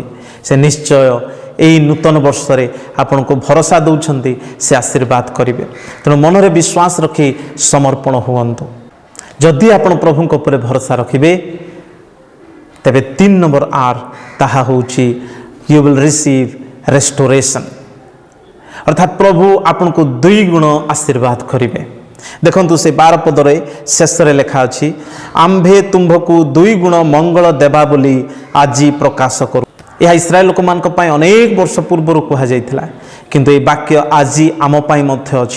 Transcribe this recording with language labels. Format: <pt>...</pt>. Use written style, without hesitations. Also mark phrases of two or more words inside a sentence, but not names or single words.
<or>ସେ ନିଶ୍ଚୟ ଏହି ନୂତନ ବର୍ଷରେ ଆପଣଙ୍କୁ ଭରସା ଦେଉଛନ୍ତି, ସେ ଆଶୀର୍ବାଦ କରିବେ। ତେଣୁ ମନରେ ବିଶ୍ୱାସ ରଖି ସମର୍ପଣ ହୁଅନ୍ତୁ। ଯଦି ଆପଣ ପ୍ରଭୁଙ୍କ ଉପରେ ଭରସା ରଖିବେ, ତେବେ 3 ନମ୍ବର ଆର୍, ତାହା ହେଉଛି</or> <en>you will receive restoration।</en> <or>ଅର୍ଥାତ୍ ପ୍ରଭୁ ଆପଣଙ୍କୁ 2 ଗୁଣ ଆଶୀର୍ବାଦ କରିବେ। ଦେଖନ୍ତୁ ସେ 12 ପଦରେ ଶେଷରେ ଲେଖା ଅଛି, ଆମ୍ଭେ ତୁମ୍ଭକୁ 2 ଗୁଣ ମଙ୍ଗଳ ଦେବା ବୋଲି ଆଜି ପ୍ରକାଶ କରୁ। ଏହା ଇସ୍ରାଏଲ ଲୋକମାନଙ୍କ ପାଇଁ ଅନେକ ବର୍ଷ ପୂର୍ବରୁ କୁହାଯାଇଥିଲା, କିନ୍ତୁ ଏହି ବାକ୍ୟ ଆଜି ଆମ ପାଇଁ ମଧ୍ୟ ଅଛି।</or>